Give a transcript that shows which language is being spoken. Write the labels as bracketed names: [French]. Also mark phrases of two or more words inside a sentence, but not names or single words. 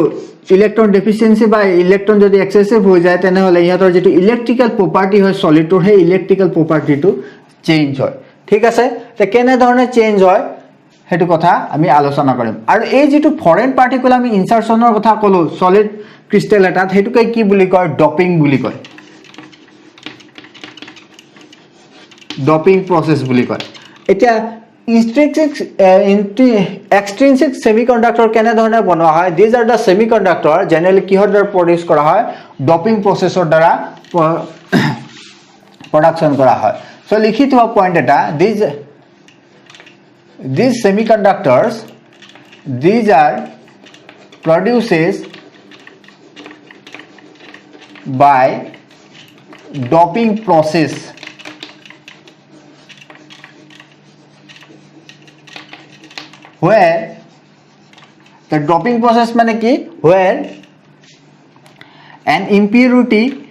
[English] electron deficiency [Assamese] বা ইলেক্ট্ৰন যদি এক্সেসিভ হৈ যায় তেনে হলে ইহতৰ যেটো [English] electrical property [Assamese] হয় সলিডৰ হে ইলেক্ট্ৰিক্যাল প্ৰপাৰ্টিটো চেঞ্জ হয় ঠিক আছে তে কেনে ধৰণে চেঞ্জ হয় হেতু কথা আমি আলোচনা কৰিম আৰু এই যেটো [English] foreign particle [Assamese] আমি ইনসাৰশনৰ কথা কলো [English] solid crystal [Assamese] এটাত হেতুকে কি বুলি কয় ডপিং বুলি কয় [English] doping process [Assamese] বুলি কয় এতিয়া [English] extrinsic semiconductor [Assamese] কেনে ধৰণে বনোৱা হয় [English] these are the semiconductor generally [Assamese] কিহৰ দ্বাৰা প্ৰডিউস কৰা হয় ডপিং প্ৰসেসৰ দ্বাৰা প্ৰডাকশন কৰা হয় সো লিখিত হোৱা পইণ্ট এটা [English] these semiconductors these are produces by doping process where the doping process [Assamese] মানে কি [English] where an impurity